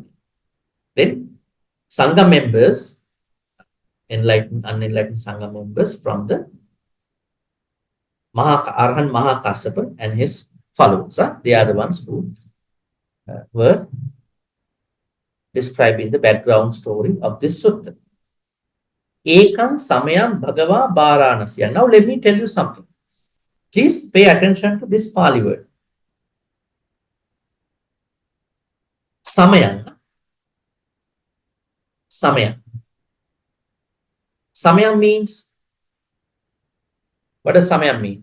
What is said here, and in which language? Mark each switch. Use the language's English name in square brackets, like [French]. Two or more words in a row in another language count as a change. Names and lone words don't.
[English] Then Sangha members, enlightened, unenlightened Sangha members from the Arahant Mahakassapa and his followers. They are the ones who were describing the background story of this sutta. [Pali] Ekam samayam bhagava varanasya. [English] Now let me tell you something. Please pay attention to this Pali word. Samayam. Samayam. Samayam means, what does samayam mean?